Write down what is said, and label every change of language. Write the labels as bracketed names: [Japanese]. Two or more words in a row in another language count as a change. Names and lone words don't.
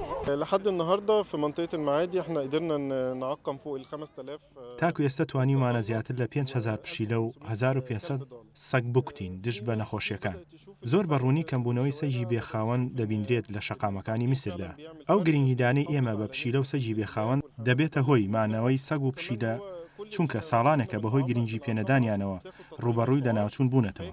[Arabic] لحد النهارده في منطقة المعادي احنا قدرنا نعقم فوق ال 5000 [Central Kurdish] تاکو ئێستا توانیمانە زیاتر لە 5,000 پشیلە و 1,500 سەگ بکوتین دژ بە نەخۆشیەکان. زۆر بەڕوونی کەمبوونەوەی سەگی بێخاوەن دەبیندرێت لە شەقامەکانی میسردا. ئەو گرنگیدانەی ئێمە بە پشیلە و سەگی بێخاوەن دەبێتە هۆی مانەوەی سەگ و پشیلە چونکە ساڵانێکە بەهۆی گرنگی پێنەدانیانەوە ڕوبەڕووی لە ناوچوون بوونەتەوە.